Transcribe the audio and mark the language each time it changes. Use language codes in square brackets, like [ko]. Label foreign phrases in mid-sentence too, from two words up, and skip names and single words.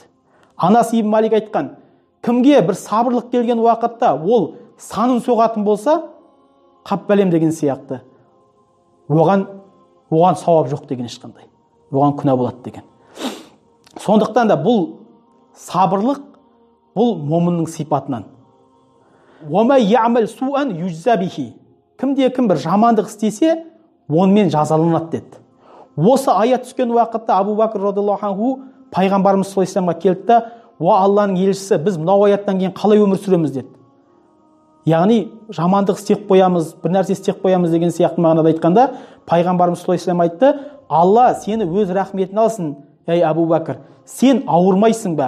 [kk] Анас ибн Малик айтқан, кімге бір сабырлық келген уақытта ол санын соғатын болса, қап бәлем деген сияқты, оған сауап жоқ деген ешқандай. Оған күнә болады деген. Сондықтан да бұл сабырлық, бұл момынның сипатынан. [ar] وَمَا يَعْمَلْ سُوءًا يُجْزَى بِهِ. [kk] Кімде-кім бір жамандық істесе, онымен жазаланады деді. Осы аят түскен уақытта Абу Бакр [ar] رضي الله عنه [kk] пайғамбарымыз [ar] صلى الله عليه وسلم [kk] келді да, "Уа Алланың елшісі, біз мынау аяттан кейін қалай өмір сүреміз?" деді. Яғни жамандық істеп қоямыз, бір нәрсе істеп қоямыз деген сияқты мағынада айтқанда, пайғамбарымыз [ar] صلى الله عليه وسلم [kk] айтты, "Алла сені өз рахметін алсын, ей Абу Бакр, сен ауырмайсың ба?